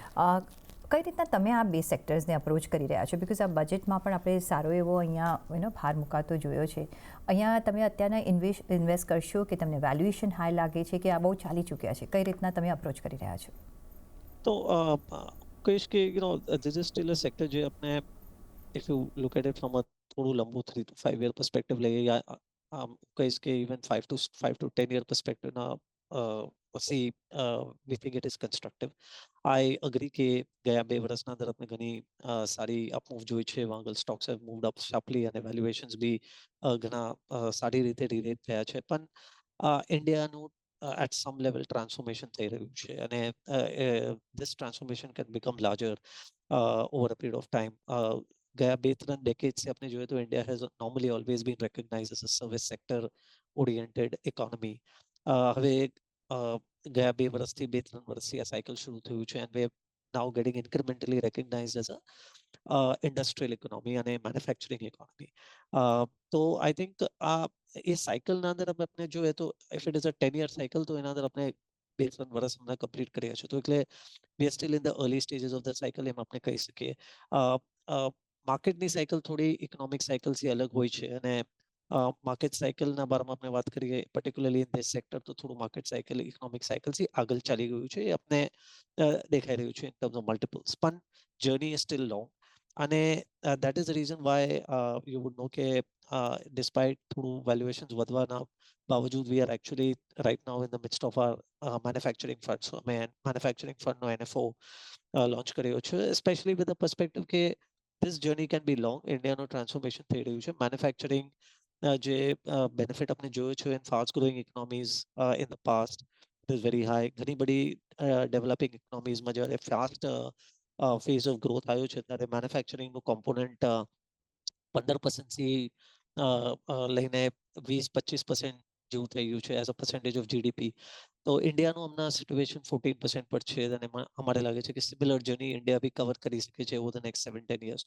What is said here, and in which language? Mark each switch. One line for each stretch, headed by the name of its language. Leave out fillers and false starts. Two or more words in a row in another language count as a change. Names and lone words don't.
Gujarati: કઈ રીતના તમે આ બે સેક્ટર્સને અપ્રોચ કરી રહ્યા છો? બિકોઝ આ બજેટમાં પણ આપણે સારો એવો અહીંયા ભાર મુકાતો જોયો છે. અહીંયા તમે અત્યારના ઇન્વેસ્ટ કરશો કે તમને
English: valuation high
Gujarati: લાગે છે, કે આ બહુ ચાલી ચૂક્યા છે? કઈ રીતના તમે અપ્રોચ કરી રહ્યા છો? તો કહીશ કે
English: this is still a sector
Gujarati: જે આપણે,
English: if you look at it from a
Gujarati: થોડું લંબુ
English: 3 to 5 year perspective
Gujarati: લઈએ, યા કહીશ કે
English: even 5 to 10 year perspective ના see, we think it is constructive. I agree
Gujarati: કે ગયા 2 વર્ષના અંદર આપણે ઘણી સારી અપમૂવ જોઈ છે. વાંગલ
English: stocks have moved up sharply
Gujarati: અને વેલ્યુએશન્સ બી ઘણા સારી રીતે રિલેટ થયા છે. પણ ઇન્ડિયાનું
English: at some level transformation
Gujarati: થઈ રહ્યું છે, અને
English: this transformation can become larger over a period of time.
Gujarati: ગયા 2-3 decades આપણે જોઈએ તો ઇન્ડિયા
English: has normally always been recognized as a service sector oriented economy.
Gujarati: હવે ગયા 2 વર્ષથી 2-3 વર્ષથી આ સાયકલ શરૂ થયું છે,
English: and we are now getting incrementally recognized as a industrial economy અને manufacturing economy.
Gujarati: તો
English: I think
Gujarati: એ સાયકલના અંદર આપણે જોઈએ તો
English: if it is a 10 year cycle,
Gujarati: તો એના અંદર આપણે 2-3 વર્ષ હમણાં કમ્પ્લીટ કર્યા છે. તો એટલે
English: we are still in the early stages of the cycle,
Gujarati: એમ આપણે કહી શકીએ. માર્કેટની સાયકલ થોડી ઇકોનોમિક સાયકલથી અલગ હોય છે, અને માર્કેટ સાયકલના બારમાં આપણે વાત કરીએ
English: particularly in this sector,
Gujarati: તો થોડું માર્કેટ સાયકલ ઇકોનોમિક સાયકલથી આગળ ચાલી ગયું છે, એ આપણે દેખાઈ રહ્યું છે
English: in terms of multiples. પણ journey is still long, અને that is the reason why you would know કે despite
Gujarati: થોડું વેલ્યુએશન્સ વધવાના બાવજૂદ
English: we are actually right now in the midst of our manufacturing fund.
Gujarati: So અમે
English: manufacturing fund
Gujarati: નો NFO લોન્ચ કર્યો છે,
English: especially with the perspective કે this journey can be long.
Gujarati: ઇન્ડિયાનું ટ્રાન્સફોર્મેશન થઈ રહ્યું છે. મેન્યુફેક્ચરિંગ જે બેનિફિટ આપણે જોયો છે
English: in fast growing economies in the past, it is very high.
Gujarati: ઘણી બધી ડેવલપિંગ ઇકોનોમીઝમાં જ્યારે
English: fast phase of growth
Gujarati: આવ્યો છે, ત્યારે મેન્યુફેક્ચરિંગનું કોમ્પોનન્ટ 15% થી લઈને 20-25% જેવું થઈ ગયું છે
English: as a percentage of GDP.
Gujarati: તો ઇન્ડિયાનું હમણાં સિચ્યુએશન 14% પર છે, અને અમારે લાગે છે કે
English: similar journey
Gujarati: ઇન્ડિયા બી કવર કરી શકે છે
English: over the next 7-10 years.